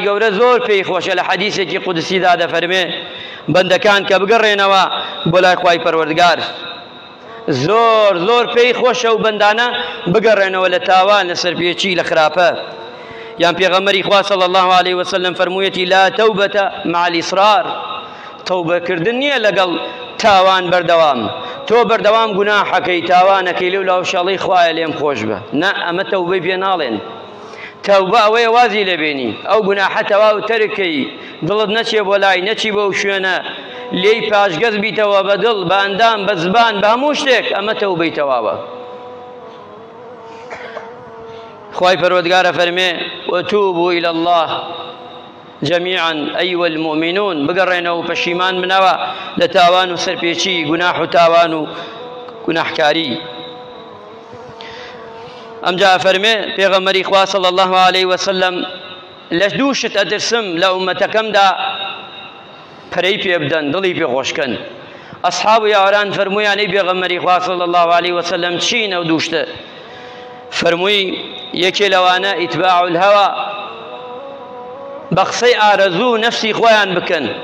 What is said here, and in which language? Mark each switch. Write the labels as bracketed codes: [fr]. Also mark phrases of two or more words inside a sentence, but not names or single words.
[ckb] گەورە زۆر پێی خۆشە لە حەدیثێکی قودسیدا دەفەرمێ بەندەکان کە بگەڕێنەوە بۆ لای خوای پەروەردگار زۆر زۆر پێی خۆشە و بەندانە بگەڕێنەوە لە تاوان لە سەرپێچی لە خراپە یان پێغەمبەری خوا [ar] صلی الله علیه وسلم [ckb] فەرموویەتی [ar] لا تەوبەتە مع الإصرار [ckb] تەوبەکردن نییە لەگەڵ تاوان بەردەوام تۆ بەردەوام گوناحەکەی تاوانەکەی لێو لاوشەڵی خوایە لێم خۆش بە نە ئەمە تەوبەی پێ ناڵێن تەوبە ئەوەیە وازی لێبێنی ئەو گوناحە تەواو تەرکەی دڵت نەچێ بۆ لای نەچی بۆ شوێنە لێی پاشگەز بیتەوە بە دڵ بە ئەندام بە زبان بە هەموو شتێک ئەمە تەوبەی تەواوە خوای پەروەردگارە فەرمێ [ar] وتوبوا إلى الله جميعا أيها المؤمنون [ckb] بگەڕێنەوە و پەشیمان بنەوە لە تاوان و سەرپێچی گوناح و تاوان و گوناحکاری ئەمجا فەرمێ پێغەمبەری خوا [ar] صلی الله عليه وسلم [ckb] لە دوو شت ئەترسم لە ئومەتەکەمدا پەرەی پێ بدەن دڵی پێ خۆشکەن ئەصحاب و یاوەران فەرموویان ئەی پێغەمبەری خوا [ar] صلی الله عليه وسلم [ckb] چین ئەو دوو شتە فەرمووی یەکێ لەوانە [ar] ئیتباع الهەوا [ckb] بە قسەی ئارەزوو نەفسی خۆیان بکەن